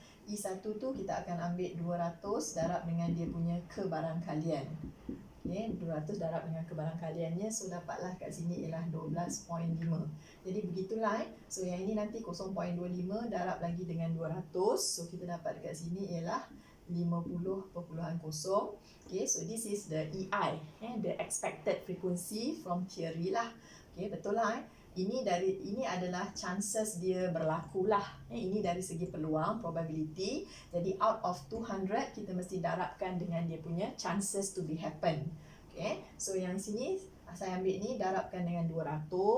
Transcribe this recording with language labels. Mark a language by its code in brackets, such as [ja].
[ms] E1 tu kita akan ambil 200 darab dengan dia punya kebarangkalian. Okay, 200 darab dengan kebarangkaliannya. So dapatlah kat sini ialah 12.5. Jadi begitulah. So yang ini nanti 0.25 darab lagi dengan 200. So kita dapat kat sini ialah 50.0. [en] Okay, so this is the EI, the expected frequency from theory lah. [ms] Okay, betul lah. Ini adalah chances dia berlaku lah. Ini dari segi peluang, probability. Jadi [en] out of 200 [ms] kita mesti darabkan dengan dia punya [en] chances to be happen. [ms] Okay, so yang sini saya ambil ni darabkan dengan 200.